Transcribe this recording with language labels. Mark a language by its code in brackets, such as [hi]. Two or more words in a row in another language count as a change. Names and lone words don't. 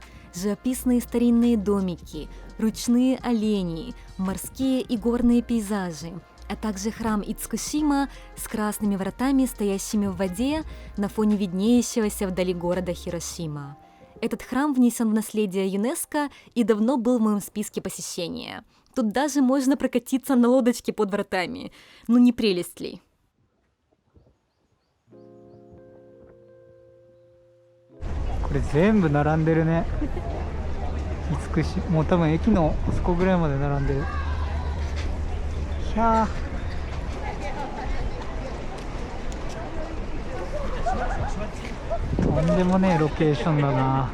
[ru] Живописные старинные домики, ручные олени, морские и горные пейзажи, а также храм Ицукусима с красными вратами, стоящими в воде на фоне виднеющегося вдали города Хиросима. Этот храм внесен в наследие ЮНЕСКО и давно был в моем списке посещения. Тут даже можно прокатиться на лодочке под вратами. Ну не прелесть ли? [ja] Это 全部並んでるね。厳しい。もう多分駅のあそこぐらいまで並んでる。ひゃー。とんでもねえロケーションだな。